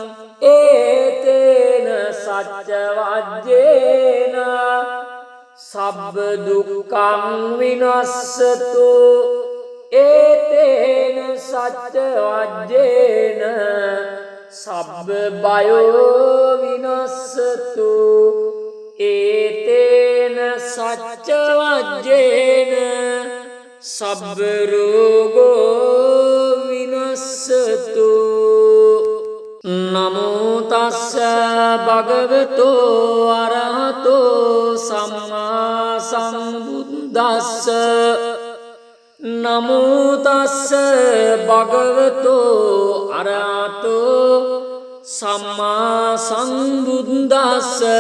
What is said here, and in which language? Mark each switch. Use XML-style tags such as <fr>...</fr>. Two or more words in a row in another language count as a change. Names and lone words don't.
<pi>ඒතේන සච්ච වජ්ජේන සබ්බ දුක්ඛං විනස්සතු ඒතේන සච්ච වජ්ජේන සබ්බ බයෝ විනස්සතු ඒතේන සච්ච වජ්ජේන සබ්බ රෝගෝ විනස්සතු නමෝ තස්ස භගවතෝ අරහතෝ සම්මා සම්බුද්දස්ස නමෝ තස්ස භගවතෝ අරහතෝ සම්මා සම්බුද්දස්ස</pi>